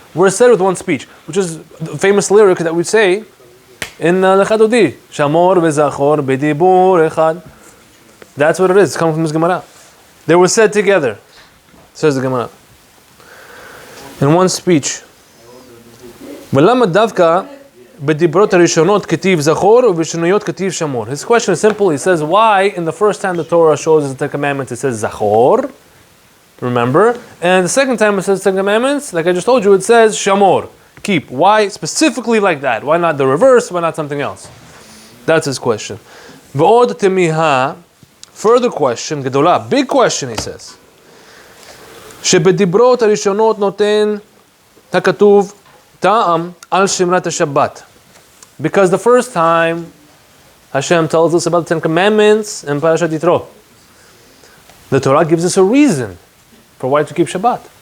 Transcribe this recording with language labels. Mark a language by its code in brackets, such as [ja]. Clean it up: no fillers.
[en] We're said with one speech, which is the famous lyric that we say in Lecha Dodi. [he] Shamor v'Zachor b'dibur echad. [en] That's what it is. It's coming from this Gemara. They were said together, says the Gemara, in one speech. [he] ולמה דווקא בדיברות הראשונות כתיב זכור ובשניות כתיב שמור? [en] His question is simple. He says, why in the first time the Torah shows us the Ten Commandments it says zachor, remember, and the second time it says Ten Commandments, like I just told you, it says shamor, keep. Why specifically like that? Why not the reverse? Why not something else? That's his question. [he] ועוד תמיהה, [en] further question, [he] גדולה, [en] big question, he says. [he] שבדיברות הראשונות נותן הכתוב טעם על שמרת השבת. [en] Because the first time Hashem tells us about the Ten Commandments in Parashat Yitro, the Torah gives us a reason for why to keep Shabbat.